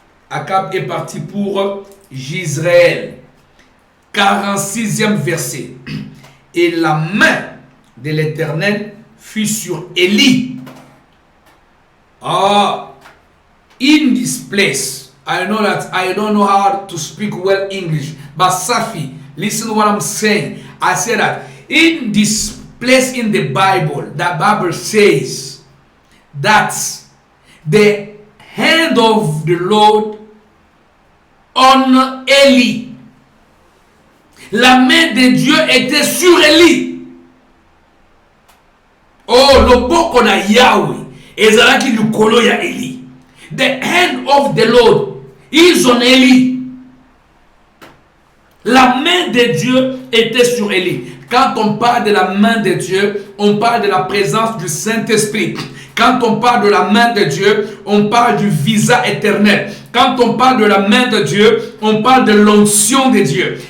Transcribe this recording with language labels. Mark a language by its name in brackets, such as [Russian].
[French] Akab est parti pour Jezreel. 46e verset. Et la main de l'Éternel fut sur Élie. [English] In this place, I know that I don't know how to speak well English, but Safi, listen to what I'm saying. I said that in this place in the Bible says that the hand of the Lord on Élie. [French] La main de Dieu était sur Élie. [Lingala] Oh, le boko na Yahweh. Ezalaki lukolo ya Élie. [English] The hand of the Lord is on Élie. [French] La main de Dieu était sur Élie. Quand on parle de la main de Dieu, on parle de la présence du Saint-Esprit. Quand on parle de la main de Dieu, on parle du visa éternel. Quand on parle de la main de Dieu, on parle de l'onction de Dieu.